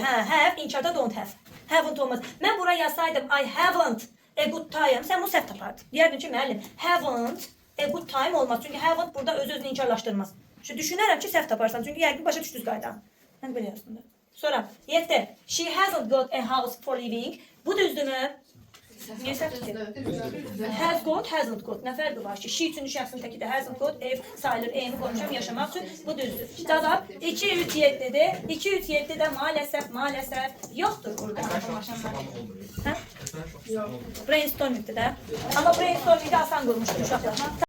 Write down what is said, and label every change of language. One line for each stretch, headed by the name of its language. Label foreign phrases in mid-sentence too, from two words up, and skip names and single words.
Azerbaijani: Hə, have, inkarda
English: don't have.
Azerbaijani: Haven't olmaz. Mən bura yazsaydım
English: I haven't a good time.
Azerbaijani: Sən bunu səhv tapardın. Deyərdin ki, müəllim,
English: haven't a good time
Azerbaijani: olmaz. Çünki haven't burada öz-özünü inkarlaşdırmaz. Şu düşünərəm ki, səhv taparsan. Çünki yəqin başa düşdünüz qaydanı. Mən belə yazdım da. Sonra 7.
English: She hasn't got a house for living.
Azerbaijani: Bu düzdürmü? Niye səhv ki?
English: Has got, hasn't got.
Azerbaijani: Nə fərqi var ki? She üçüncü şəxsin təki də
English: hasn't got,
Azerbaijani: ev sayılır, evimi qoymuşam yaşamaq üçün. Bu düzdür. Cavab 2, 3, 7'dir. 2, 3, 7 də maalesef yoxdur burada. Hə? Brainstormingdir də. Amma brainstorming'i asan qurmuşdur uşaqlar.